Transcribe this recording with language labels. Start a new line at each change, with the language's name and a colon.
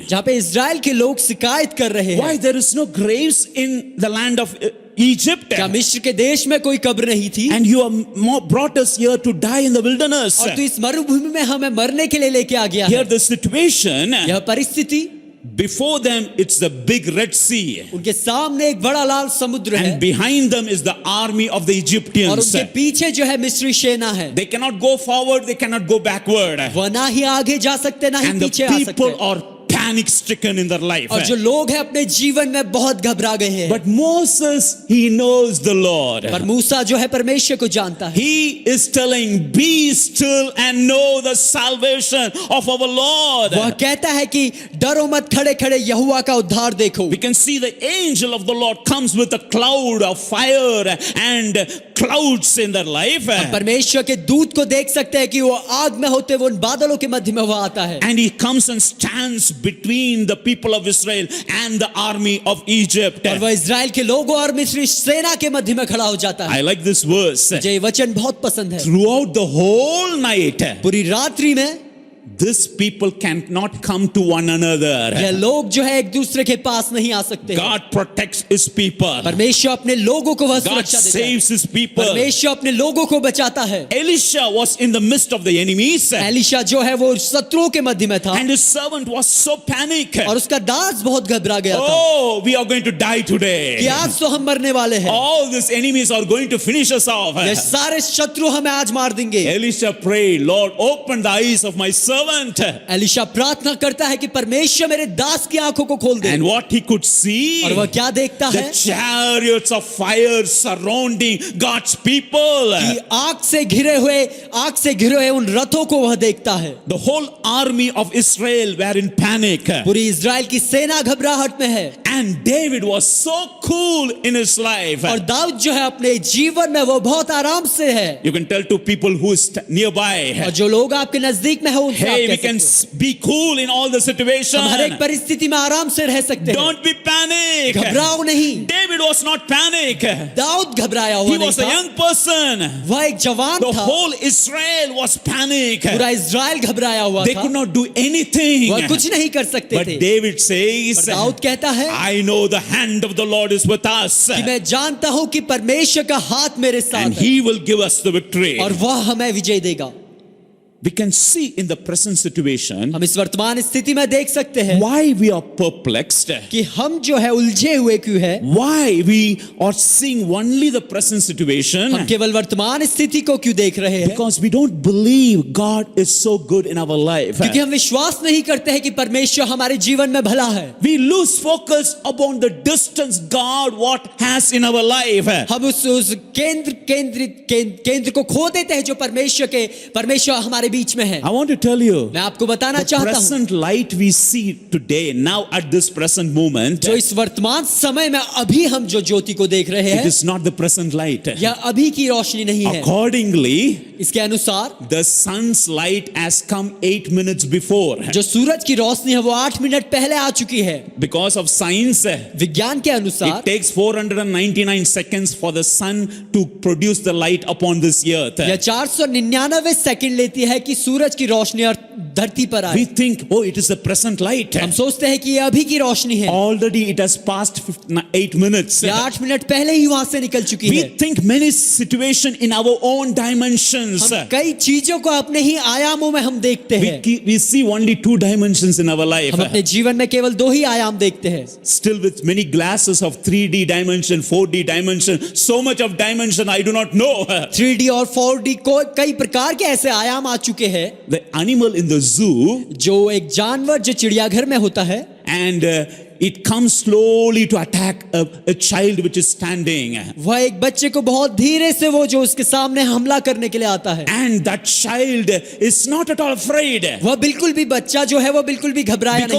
Hindi: जहाँ पे इजराइल के लोग शिकायत कर रहे
English: Why
Hindi: हैं
English: there is no graves in the land of Egypt?
Hindi: क्या मिस्र के देश में कोई कब्र नहीं थी
English: And you have brought us here to die in the wilderness.
Hindi: और तू इस मरुभूमि में हमें मरने के लिए लेके आ गया
English: Here
Hindi: है।
English: the situation,
Hindi: यह परिस्थिति
English: before them it's the big Red Sea.
Hindi: उनके सामने एक बड़ा लाल समुद्र है
English: And behind them is the army of the
Hindi: और
English: Egyptians.
Hindi: उनके पीछे जो है मिस्री सेना है।
English: They cannot go forward, they cannot go backward.
Hindi: वह ना ही आगे जा सकते ना ही
English: And the
Hindi: पीछे आ सकते
English: people are panic stricken in their life.
Hindi: और जो लोग हैं अपने जीवन में बहुत घबरा गए हैं।
English: But Moses, he knows the Lord.
Hindi: पर मूसा जो है परमेश्वर को जानता है।
English: He is telling, be still and know the salvation of our Lord.
Hindi: वह कहता है कि डरो मत, खड़े खड़े यहोवा का उद्धार देखो।
English: We can see the angel of the Lord comes with a cloud of fire and clouds in their life.
Hindi: परमेश्वर के दूत को देख सकते हैं कि वो आग में होते हुए उन बादलों के मध्य में वह आता है
English: And he comes and stands between the people of Israel and the army of Egypt.
Hindi: और वह इजराइल के लोगों और मिस्री सेना के मध्य में खड़ा हो जाता है।
English: I like this verse.
Hindi: मुझे ये वचन बहुत पसंद है।
English: Throughout the whole night,
Hindi: पूरी रात्रि में
English: this people cannot come to one another.
Hindi: यह लोग जो है एक दूसरे के पास नहीं आ सकते।
English: God protects his people.
Hindi: परमेश्वर अपने लोगों को वह
English: God
Hindi: सुरक्षा देता है।
English: saves his people.
Hindi: परमेश्वर अपने लोगों को बचाता है।
English: Elisha was in the midst of the enemies
Hindi: Elisha जो है वो शत्रुओं के मध्य में था
English: and his servant was so panicked.
Hindi: और उसका दास बहुत घबरा गया था
English: Oh, we are going to die
Hindi: कि
English: today.
Hindi: आज तो हम मरने वाले हैं।
English: All these enemies are going to finish us off.
Hindi: ये सारे शत्रु हमें आज मार देंगे।
English: Elisha prayed, Lord, open the eyes of my servant.
Hindi: Elisha प्रार्थना करता है कि परमेश्वर मेरे दास की आंखों को खोल दे।
English: And what he could see,
Hindi: और वह क्या देखता
English: the
Hindi: है
English: chariots of fire surrounding God's people.
Hindi: कि आग से घिरे हुए उन रथों को वह देखता है।
English: The whole army of Israel were in panic.
Hindi: पूरी इजराइल की सेना घबराहट में है
English: And David was so cool in his life.
Hindi: और दाऊद जो है अपने जीवन में वो बहुत आराम से है।
English: You can tell to people who is nearby,
Hindi: और जो लोग आपके नजदीक में है उनसे
English: hey,
Hindi: आप
English: we
Hindi: कह
English: can
Hindi: सकते
English: be cool in all the
Hindi: हैं, हम हर एक
English: situation.
Hindi: परिस्थिति में आराम से रह सकते हैं।
English: Don't be panic.
Hindi: घबराओ नहीं।
English: David was not panic.
Hindi: Dawood घबराया हुआ
English: He
Hindi: नहीं
English: was a
Hindi: था।
English: young person.
Hindi: वह एक जवान
English: The
Hindi: था।
English: whole Israel was panic.
Hindi: पूरा इजराइल घबराया हुआ
English: They
Hindi: था।
English: could not do anything.
Hindi: वह कुछ नहीं कर सकते
English: But
Hindi: थे।
English: David says,
Hindi: पर दाऊद कहता है
English: I know the hand of the Lord is with us.
Hindi: कि मैं जानता हूं कि परमेश्वर का हाथ मेरे साथ
English: And
Hindi: है
English: he will give us the victory.
Hindi: और वह हमें विजय देगा।
English: We can see in the present situation
Hindi: हम इस वर्तमान स्थिति में देख सकते हैं
English: why we are perplexed.
Hindi: कि हम जो है उलझे हुए क्यों है।
English: Why we are seeing only the present situation.
Hindi: हम केवल वर्तमान स्थिति को क्यों देख रहे हैं?
English: Because we don't believe God is so good in our life.
Hindi: क्योंकि हम विश्वास नहीं करते हैं कि परमेश्वर हमारे जीवन में भला है।
English: We lose focus upon the distance God what has in our life.
Hindi: हम उस केंद्र को खो देते हैं जो परमेश्वर हमारे बीच में है।
English: I want to tell you,
Hindi: मैं आपको बताना
English: the
Hindi: चाहता हूँ,
English: present light we see today, now at this present moment,
Hindi: जो इस वर्तमान समय में अभी हम जो ज्योति को देख रहे
English: it
Hindi: हैं,
English: is not the present light.
Hindi: यह अभी की रोशनी नहीं है।
English: Accordingly,
Hindi: इसके अनुसार
English: the sun's light has come 8 minutes before.
Hindi: जो सूरज की रोशनी है वो 8 मिनट पहले आ चुकी है।
English: Because of science,
Hindi: विज्ञान के अनुसार
English: it takes 499 seconds for the sun to produce the light upon this earth.
Hindi: यह 499 सेकंड लेती है कि सूरज की रोशनी और धरती पर
English: We
Hindi: आए।
English: think, oh, it is the present light.
Hindi: हम सोचते हैं कि यह अभी की रोशनी है।
English: Already it has passed 8 minutes.
Hindi: यह 8 मिनट पहले ही वहां से निकल चुकी
English: We
Hindi: है।
English: think many situation in our own dimensions.
Hindi: हम कई चीजों को अपने ही आयामों में हम देखते हैं।
English: We see only 2 dimensions in our life.
Hindi: हम अपने जीवन में केवल 2 ही आयाम देखते हैं।
English: Still with many glasses of 3D dimension, 4D dimension, so much of dimension I do not know.
Hindi: 3D और 4D को कई प्रकार के ऐसे आयाम आ चुके हैं।
English: The animal in the zoo,
Hindi: जो एक जानवर जो चिड़ियाघर में होता है,
English: and it comes slowly to attack a child which is standing.
Hindi: वह एक बच्चे को बहुत धीरे से वो जो उसके सामने हमला करने के लिए आता है,
English: And that child is not at all afraid.
Hindi: वह बिल्कुल भी बच्चा जो है वो बिल्कुल भी घबराया नहीं